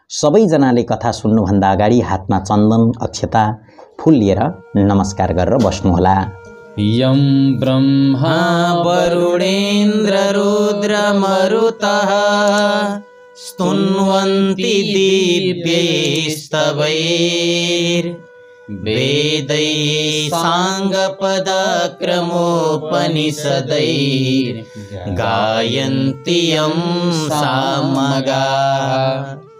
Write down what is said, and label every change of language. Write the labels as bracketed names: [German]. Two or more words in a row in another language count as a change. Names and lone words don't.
[Nepali] सबैजनाले कथा सुन्नुभन्दा अगाडि हातमा चन्दन अक्षता फूल लिएर नमस्कार गरेर बस्नुहोला। [Sanskrit] यं ब्रह्मा वरुणेन्द्र रुद्रमरुतः स्तुन्वन्ति दिव्यैस्तवैर्वेदैः साङ्गपदक्रमोपनिषदैर्गायन्ति यं सामगाः।